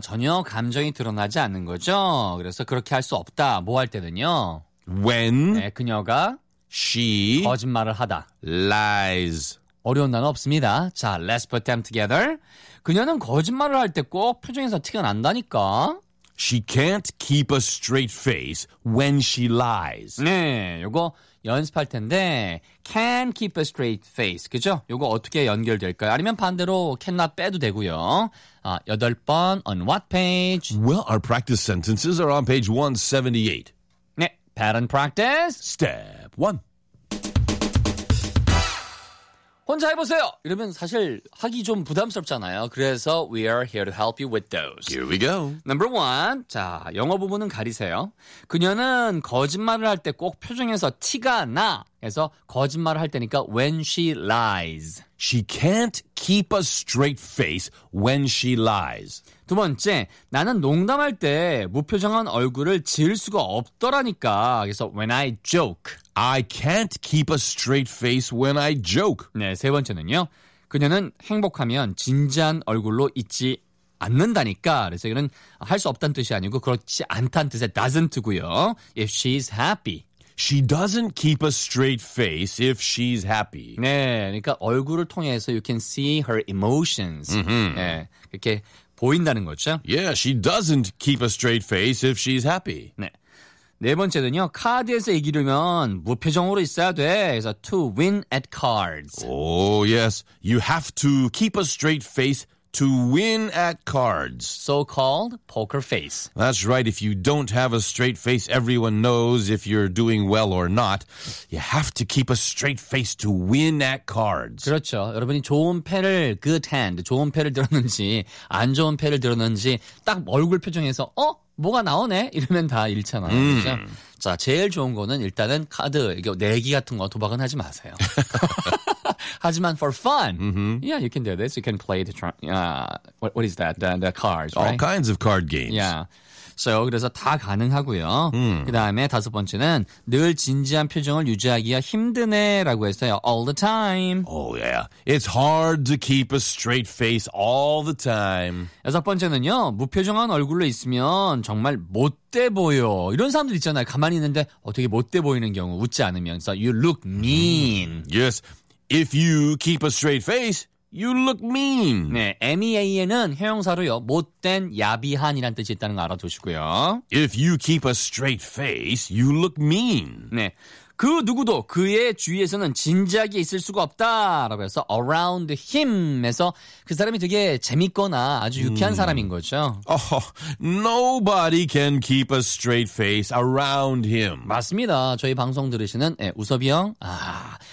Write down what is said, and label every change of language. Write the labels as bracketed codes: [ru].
[ko] 전혀 감정이 드러나지 않는 거죠. 그래서 그렇게 할 수 없다. 뭐 할 때는요? [en] When? [ko] 네, 그녀가. [en] She [ko] 거짓말을 하다. [en] Lies. [ko] 어려운 단어 없습니다. 자, [en] let's put them together. [ko] 그녀는 거짓말을 할 때 꼭 표정에서 티가 난다니까. [en] She can't keep a straight face when she lies. [ko] 네, 요거 연습할 텐데 [en] can keep a straight face. [ko] 그죠? 요거 어떻게 연결될까요? 아니면 반대로 cannot 빼도 되고요. 아, 8번 [en] on what page? Well, our practice sentences are on page 178. Pattern practice. Step 1. [ko] 혼자 해보세요. 이러면 사실 하기 좀 부담스럽잖아요. 그래서 [en] we are here to help you with those. Here we go. Number 1. [ko] 자, 영어 부분은 가리세요. 그녀는 거짓말을 할 때 꼭 표정에서 티가 나. 그래서 거짓말을 할 때니까 [en] when she lies. She can't keep a straight face when she lies. [ko] 두 번째, 나는 농담할 때 무표정한 얼굴을 지을 수가 없더라니까. 그래서 [en] when I joke. I can't keep a straight face when I joke. [ko] 네, 세 번째는요. 그녀는 행복하면 진지한 얼굴로 있지 않는다니까. 그래서 이거는 할 수 없다는 뜻이 아니고 그렇지 않다는 뜻의 doesn't고요. [en] If she's happy. She doesn't keep a straight face if she's happy. [ko] 네, 그러니까 얼굴을 통해서 [en] you can see her emotions. [ko] 네, 이렇게 보인다는 거죠. [en] Yeah, she doesn't keep a straight face if she's happy. [ko] 네. 네 번째는요. 카드에서 이기려면 무표정으로 있어야 돼. 그래서 [en] to win at cards. Oh, yes. You have to keep a straight face to win at cards. So-called poker face. That's right. If you don't have a straight face, everyone knows if you're doing well or not. You have to keep a straight face to win at cards. [ko] 그렇죠. 여러분이 좋은 패를, [en] good hand, [ko] 좋은 패를 들었는지 안 좋은 패를 들었는지 딱 얼굴 표정에서 어? 뭐가 나오네? 이러면 다 잃잖아요. 그렇죠? 자, 제일 좋은 거는 일단은 카드, 이게 내기 같은 거 도박은 하지 마세요. 하지만 [en] for fun. Mm-hmm. Yeah, you can do this. You can play the, what is that? The cards, right? All kinds of card games. Yeah. [ko] So, 그래서 다 가능하고요. 그 다음에 다섯 번째는 늘 진지한 표정을 유지하기가 힘드네 라고 했어요. [en] All the time. Oh, yeah. It's hard to keep a straight face all the time. [ko] 여섯 번째는요. 무표정한 얼굴로 있으면 정말 못돼 보여. 이런 사람들 있잖아요. 가만히 있는데 어떻게 못돼 보이는 경우 웃지 않으면서 [en] you look mean. Yes. If you keep a straight face, you look mean. [ko] 네, mean은 형용사로요. 못된, 야비한이란 뜻이 있다는 거 알아두시고요. [en] If you keep a straight face, you look mean. [ko] 네, 그 누구도 그의 주위에서는 진지하게 있을 수가 없다라고 해서 [en] around him [ko] 에서 그 사람이 되게 재밌거나 아주 유쾌한 사람인 거죠. [en] Oh, nobody can keep a straight face around him. [ko] 맞습니다. 저희 방송 들으시는 네, 우섭이 형. 아,